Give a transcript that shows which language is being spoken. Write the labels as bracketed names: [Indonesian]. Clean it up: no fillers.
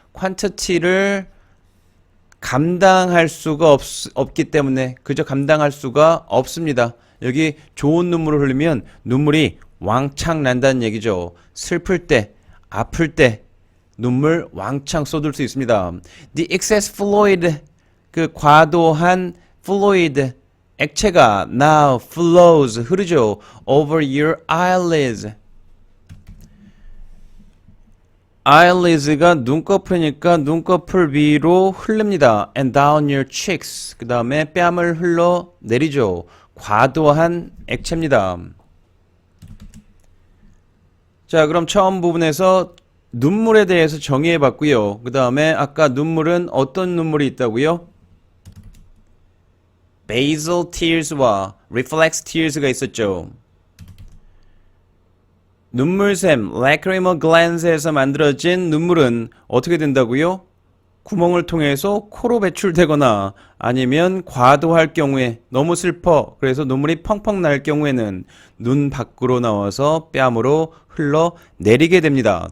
[Korean] quantity를 감당할 수가 없기 때문에 그저 감당할 수가 없습니다. 여기 좋은 눈물을 흘리면 눈물이 왕창 난다는 얘기죠. 슬플 때, 아플 때 눈물 왕창 쏟을 수 있습니다. [English] The excess fluid, [Korean] 그 과도한 fluid, 액체가 [English] now flows, [Korean] 흐르죠. [English] Over your eyelids. [Korean] eyelids가 눈꺼풀이니까 눈꺼풀 위로 흐릅니다. [English] And down your cheeks. [Korean] 그 다음에 뺨을 흘러내리죠. 과도한 액체입니다. 자, 그럼 처음 부분에서 눈물에 대해서 정의해 봤고요. 그 다음에 아까 눈물은 어떤 눈물이 있다고요? basal tears와 reflex tears가 있었죠. 눈물샘, lacrimal glands에서 만들어진 눈물은 어떻게 된다고요? 구멍을 통해서 코로 배출되거나 아니면 과도할 경우에 너무 슬퍼 그래서 눈물이 펑펑 날 경우에는 눈 밖으로 나와서 뺨으로 흘러내리게 됩니다.